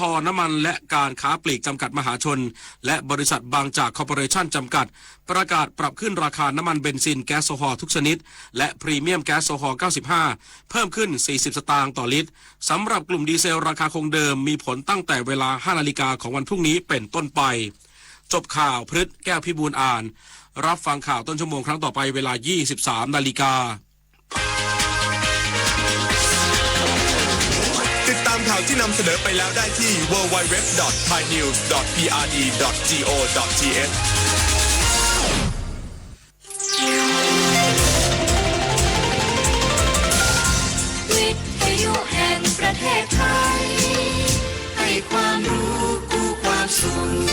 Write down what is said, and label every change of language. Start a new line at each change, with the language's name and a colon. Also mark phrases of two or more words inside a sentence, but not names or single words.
Thai: น้ำมันและการค้าปลีกจำกัดมหาชนและบริษัทบางจากคอร์ปอเรชั่นจำกัดประกาศปรับขึ้นราคาน้ำมันเบนซินแก๊สโซฮอล์ทุกชนิดและพรีเมียมแก๊สโซฮอล์ 95 เพิ่มขึ้น40สตางค์ต่อลิตรสำหรับกลุ่มดีเซลราคาคงเดิมมีผลตั้งแต่เวลา 5 นาฬิกาของวันพรุ่งนี้เป็นต้นไปจบข่าวพฤทธิ์แก้วพิบูลอ่านรับฟังข่าวต้นชั่วโมงครั้งต่อไปเวลา 23 นาฬิกา ติดตามข่าวที่นำเสนอไปแล้วได้ที่ www.thainews.prd.go.th วิทยุแห่งประเทศไทยให้ความรู้คู่ความสุข